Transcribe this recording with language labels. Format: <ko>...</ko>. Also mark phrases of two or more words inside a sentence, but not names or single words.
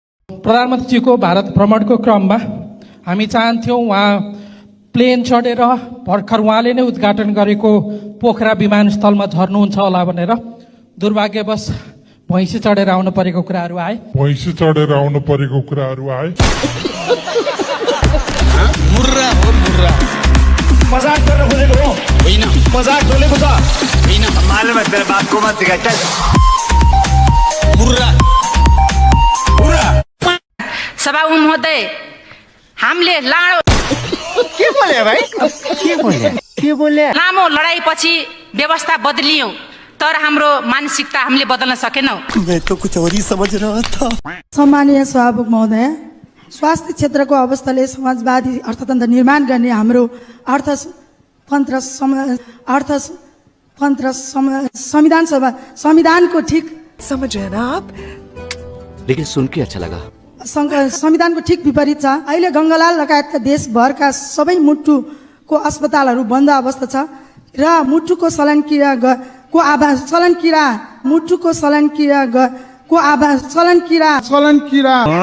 <ne>प्रधानमन्त्रीको भारत भ्रमणको क्रममा हामी चाहन्थ्यौँ उहाँ प्लेन चढेर भर्खर उहाँले नै उद्घाटन गरेको पोखरा विमानस्थलमा झर्नुहुन्छ होला भनेर दुर्भाग्यवश भैँसी चढेर आउनु परेको कुराहरू आए। मुर्रा हो मुर्रा। मजाक गर्न खोजेको हो होइन, मजाक चलेको छ होइन।</ne> <hi>मालूम है तेरे बाप को मत सिखा चल</hi> <ne>मुर्रा पूरा सभामुख महोदय, हामीले लाडो के बोले भाइ के बोले लामो लडाईपछि व्यवस्था बदलियौं, तर हाम्रो मानसिकता हामीले बदल्न सकेनौं।</ne> <hi>मैं तो कुछ और ही समझ रहा था।</hi> <ne>सम्मानीय सभामुख महोदय, स्वास्थ्य क्षेत्रको अवस्थाले समाजवादी अर्थतन्त्र निर्माण गर्ने हाम्रो संविधानको ठिक</ne> <hi>समझ रहे हैं ना आप? लेकिन सुन के अच्छा लगा।</hi> <ne>संविधानको ठिक विपरीत छ। अहिले गङ्गालाल लगायतका देशभरका सबै मुटुको अस्पतालहरू बन्द अवस्था छ र मुटुको सलन किरा</ne>